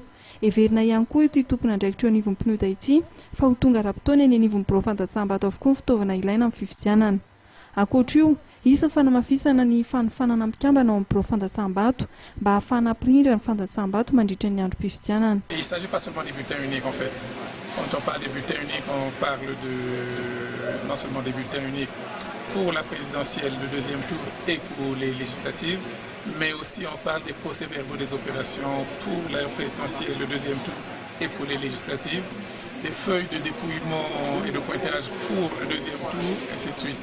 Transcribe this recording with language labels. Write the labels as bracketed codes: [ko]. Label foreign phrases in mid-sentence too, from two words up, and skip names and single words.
[mg] Everina ihany koa ity tompon'andraikitra eo anivon'ny pneuda ity fa ho tonga rahatony any anivon'ny birao fandraisam-bato avokoa ny fitaovana ilaina amin'ny fifidianana. Ankoatra io, isan'ny fanamafisana ny fanofanana mikambana ao amin'ny birao fandraisam-bato mba ahafahana hampirindra ny fandraisam-bato mandritra ny androm-pifidianana. [fr] Il ne s'agit pas seulement des bulletins uniques en fait. Quand on parle des bulletins uniques, on parle non seulement des bulletins uniques pour la présidentielle, le deuxième tour et pour les législatives, mais aussi on parle des procès-verbaux des opérations pour la présidentielle, le deuxième tour et pour les législatives, des feuilles de dépouillement et de pointage pour le deuxième tour, ainsi de suite.